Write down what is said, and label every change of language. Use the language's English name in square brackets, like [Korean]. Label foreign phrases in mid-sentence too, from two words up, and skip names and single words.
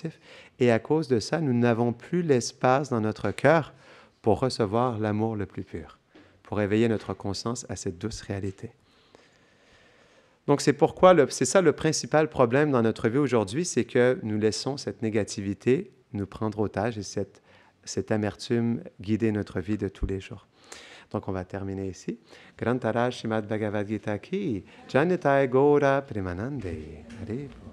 [French] Et à cause de ça, nous n'avons plus l'espace dans notre cœur pour recevoir l'amour le plus pur, pour éveiller notre conscience à cette douce réalité. Donc, c'est pourquoi, c'est ça le principal problème dans notre vie aujourd'hui, c'est que nous laissons cette négativité nous prendre otage et cette amertume guider notre vie de tous les jours. Donc, on va terminer ici. [Hindi] ग्रन्तर श्रीमद् भगवद् गीता की जनिताई गौर प्रेमानन्दे. Hare